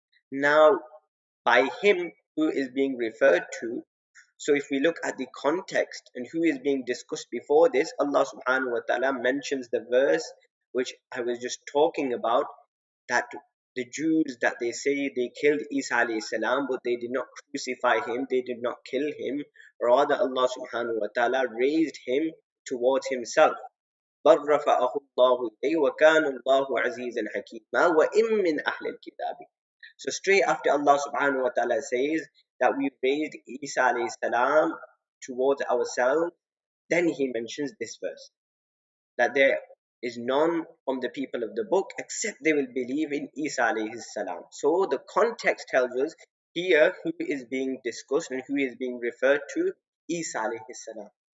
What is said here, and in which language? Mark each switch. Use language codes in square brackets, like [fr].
[en] Now, by him who is being referred to, so if we look at the context and who is being discussed before this, Allah subhanahu wa ta'ala mentions the verse which I was just talking about, that the Jews, that they say they killed Isa alayhi salam, but they did not crucify him, they did not kill him. Rather, Allah subhanahu wa ta'ala raised him towards himself. [ar] بل رفعه الله إليه وكان الله عزيزا حكيما وإن من أهل الكتاب. [en] So straight after Allah subhanahu wa ta'ala says that we raised Isa alayhi salam towards ourselves, then he mentions this verse, that there is none from the people of the book except they will believe in Isa alayhi salam. So the context tells us here who is being discussed and who is being referred to, Isa alayhi salam.